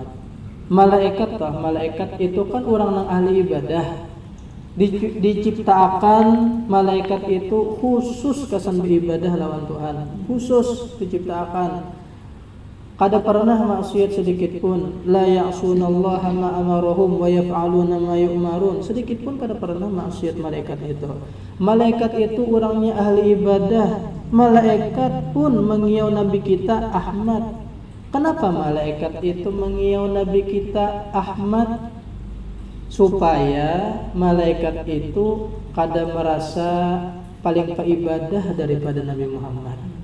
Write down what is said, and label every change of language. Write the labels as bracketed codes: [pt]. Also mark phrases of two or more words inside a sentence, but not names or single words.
[bjn] Malaikat itu kan orang yang ahli ibadah. Diciptakan malaikat itu khusus kesan beribadah lawan Tuhan. Khusus diciptakan. Kada pernah maksiat sedikit pun, [ar] لا يعصون الله ما أمرهم ويفعلون ما يؤمرون. [bjn] Sedikit pun kada pernah maksiat malaikat itu. Malaikat itu orangnya ahli ibadah. Malaikat pun mengiau Nabi kita Ahmad. Kenapa malaikat itu mengiau Nabi kita Ahmad? Supaya malaikat itu kada merasa paling beribadah daripada Nabi Muhammad.